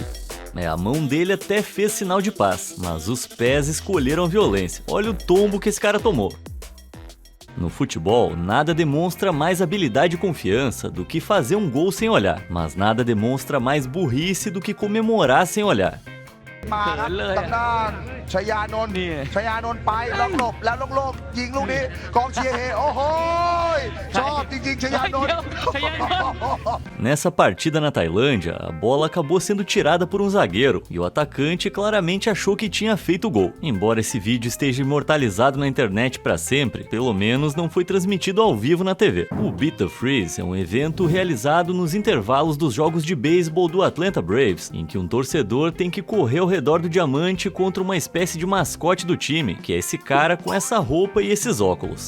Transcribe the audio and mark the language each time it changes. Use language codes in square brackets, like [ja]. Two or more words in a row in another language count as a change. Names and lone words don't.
[pt] A mão dele até fez sinal de paz, mas os pés escolheram a violência. Olha o tombo que esse cara tomou. No futebol, nada demonstra mais habilidade e confiança do que fazer um gol sem olhar, mas nada demonstra mais burrice do que comemorar sem olhar. [th] มาครับตำนานชยานนท์ไปล็อกหลบแล้วโลกยิงลูกนี้กองเชียร์เฮโอ้โหชอบจริงๆชยานนท์ [pt] Nessa partida na Tailândia, a bola acabou sendo tirada por um zagueiro e o atacante claramente achou que tinha feito o gol. Embora esse vídeo esteja imortalizado na internet para sempre, pelo menos não foi transmitido ao vivo na TV. O Beat the Freeze é um evento realizado nos intervalos dos jogos de beisebol do Atlanta Braves, em que um torcedor tem que correr ao redor do diamante contra uma espécie de mascote do time, que é esse cara com essa roupa e esses óculos.